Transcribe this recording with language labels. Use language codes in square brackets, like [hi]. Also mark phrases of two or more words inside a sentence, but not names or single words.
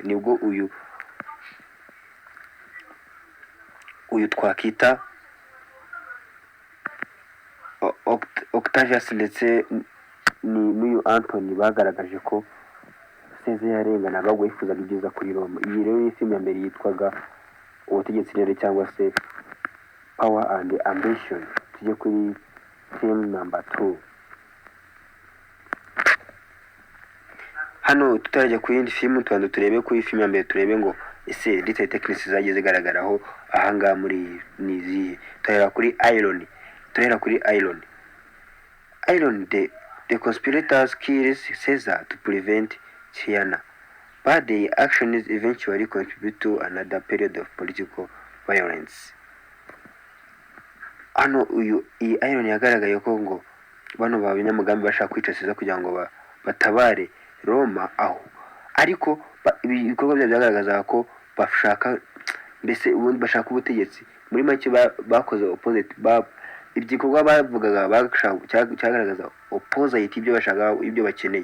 [rw] Nibwo uyu twakita Octavius ndetse n'uyu Antony bagaragaje ko Caesar yarenganaga, ahubwo yifuzaga ibyiza kuri Roma. Iyi rero ni filime ya mbere yitwaga ubutegetsi rero, cyangwa se [en] power and ambition. [rw] Tujye kuri [en] theme number [rw] 2. Hano tutarajya ku yindi filime, tubanza turebe kuri filime ya mbere, turebe ngo ese [en] literary techniques [rw] zagiye zigaragaraho ahangaha muri nizihe. Turahera kuri iron. [en] The conspirators kills Caesar to prevent Chiana, but their actions eventually contribute to another period of political violence. [rw] Hano iyi iron yagaragaye ko ngo bano banyamugambi bashaka kwica Caesar kugira ngo batabare Roma aho, ariko ibikorwa byagaragaza ko bashaka mbese ubundi bashaka ubutegetsi. Muri make bakoze opposite, igikorwa bavugaga cyagaragaza opposite ibyo bashaka, ibyo bakeneye.